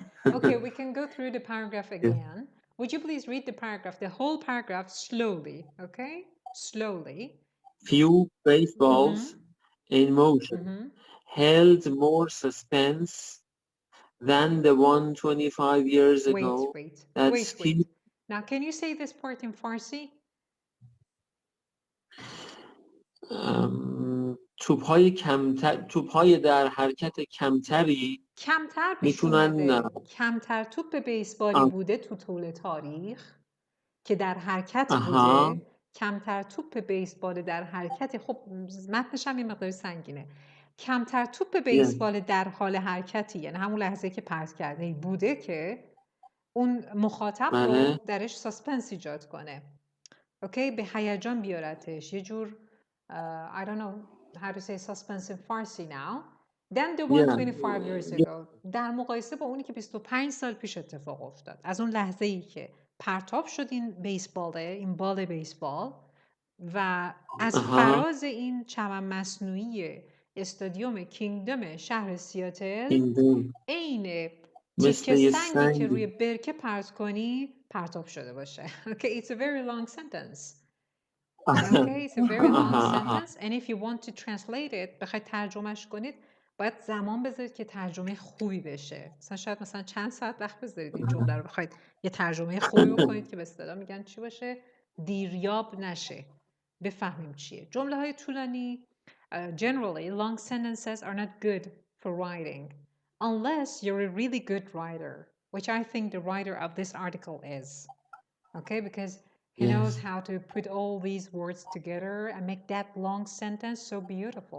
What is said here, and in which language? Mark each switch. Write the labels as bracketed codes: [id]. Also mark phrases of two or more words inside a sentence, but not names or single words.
[en] Okay, we can go through the paragraph again. Would you please read the paragraph, the whole paragraph, slowly, okay? Slowly. Few baseballs in motion held more suspense than the one 25 years ago. Wait. Now, can you say this part in Farsi? [fa] توپ‌های در حرکت کمتری کمتر پیش اومده. کمتر توپ بیسبالی بوده تو طول تاریخ که در حرکت بوده. کمتر توپ بیسبال در حرکت. خب متنش هم یه مقدار سنگینه. کمتر توپ بیسبال در حال حرکتی، یعنی همون لحظه که پرت کرده بوده که اون مخاطب رو درش ساسپنس ایجاد کنه. اوکی، به هیجان بیارتش. یه جور [en] I don't know how to say suspense in Farsi now. Then the one 25 years ago. [fa] در مقایسه با اونی که 25 سال پیش اتفاق افتاد. از اون لحظه ای که پرتاب شد این بال بیسبال و از فراز این چمن مصنوعی استادیوم کینگدم شهر سیاتل عین تیکه سنگی که روی برکه پرت کنی پرتاب شده باشه. [en] Okay, it's a very long sentence. Okay, it's a very long sentence and if you want to translate it [fa] بخواید ترجمهش کنید باید زمان بذارید که ترجمه خوبی بشه. شاید چند ساعت وقت بذارید این جمله رو بخواید یه ترجمه خوبی بکنید که به اصطلاح میگن چی باشه؟ دیریاب نشه. بفهمیم چیه. جمله های طولانی [en] generally long sentences are not good for writing unless you're a really good writer, which I think the writer of this article is. Okay, because he knows how to put all these words together and make that long sentence so beautiful.